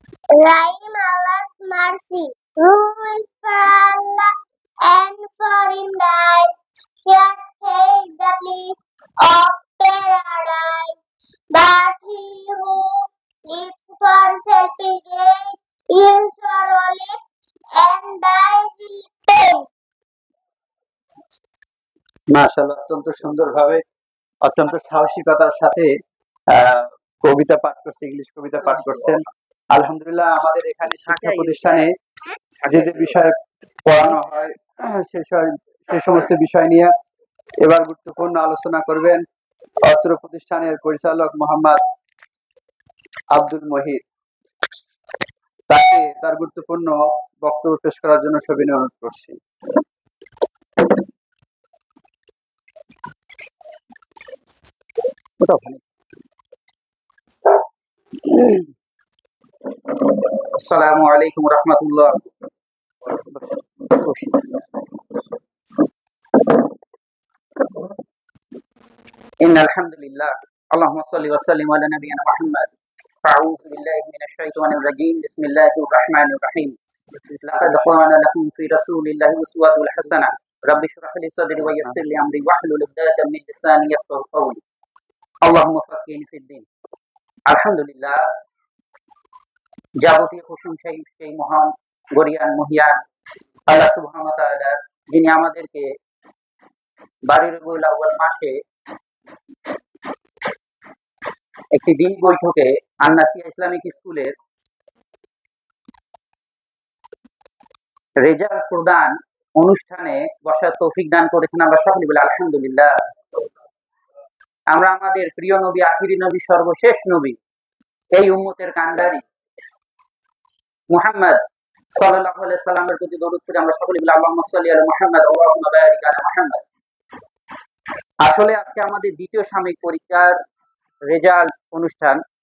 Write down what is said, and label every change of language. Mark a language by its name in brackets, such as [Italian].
[English] Rhyme Allah's mercy, rules for Allah and for Him life. Here take the bliss of paradise. But he who lives for selfish gain will sorrow live and die in pain. [Bangla] মাশাআল্লাহ, অত্যন্ত সুন্দরভাবে, অত্যন্ত সাহসিকতার সাথে কবিতা পাঠ করছে, English কবিতা পাঠ করছেন। আলহামদুলিল্লাহ আমাদের এখানে শিক্ষা প্রতিষ্ঠানে যে যে বিষয় পড়ানো হয় সেই সমস্ত বিষয় নিয়ে এবার গুরুত্বপূর্ণ আলোচনা করবেন অত্র প্রতিষ্ঠানের পরিচালক মোহাম্মদ আব্দুল মহিদ। তাকে তার গুরুত্বপূর্ণ বক্তব্য পেশ করার জন্য সবিনয় অনুরোধ করছি। [Arabic] আসসালামু আলাইকুম ওয়া রাহমাতুল্লাহ। ইন্নাল হামদুলিল্লাহ, আল্লাহুম্মা সাল্লি ওয়া সাল্লিম আলা নাবিয়িনা মুহাম্মদ। আউযু بالله من الشيطان الرجيم بسم الله الرحمن الرحيم لقد كان لكم في رسول الله أسوة حسنة رب اشرح لي صدري ويسر لي أمري واحلل عقدة من لساني يفقهوا قولي اللهم فقهني في الدين আলহামদুলিল্লাহ [Bangla] যাবতীয় প্রশংসা সেই মহান গরিয়ান মহিয়ান আল্লাহ সুবহানাহু ওয়া তাআলা যিনি আমাদেরকে বারোই রবিউল আউয়াল মাসে একটি দিন বৈঠকে আন-নাসিয়া ইসলামিক স্কুলের রেজাল্ট প্রদান অনুষ্ঠানে বসার তৌফিক দান করেছেন। আমরা সকলে বলি আলহামদুলিল্লাহ। আমরা আমাদের প্রিয় নবী, আখিরি নবী, সর্বশেষ নবী, এই উম্মতের কান্ডারি মুহাম্মদ সাল্লাল্লাহু আলাইহি সাল্লামের প্রতি দরুদ পড়ে আমরা সকলে বলি [Arabic] আল্লাহুম্মা সাল্লি আলা মুহাম্মদ [Bangla] আল্লাহুম্মা বারিক আলা মুহাম্মদ। আসলে আজকে আমাদের দ্বিতীয় সাময়িক পরীক্ষার রেজাল্ট অনুষ্ঠান।